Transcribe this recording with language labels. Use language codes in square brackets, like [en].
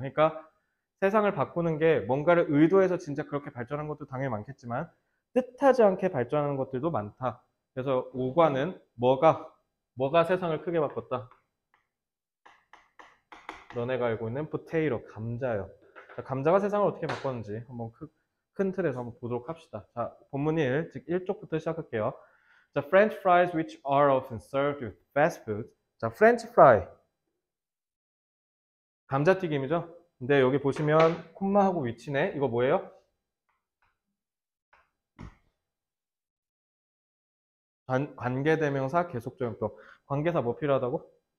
[ko] 그러니까 세상을 바꾸는 게 뭔가를 의도해서 진짜 그렇게 발전한 것도 당연히 많겠지만 뜻하지 않게 발전하는 것들도 많다. 그래서 5과는 뭐가 세상을 크게 바꿨다? 너네가 알고 있는 포테이로, 감자요. 자, 감자가 세상을 어떻게 바꿨는지 한번 큰 틀에서 한번 보도록 합시다. 자, 본문 1, 즉 1쪽부터 시작할게요. [en] 자, French fries which are often served with fast food. [ko] 자, French fry. 감자튀김이죠? 근데 여기 보시면 콤마하고 위치네. 이거 뭐예요? 관계대명사 계속적용법. 관계사 뭐 필요하다고?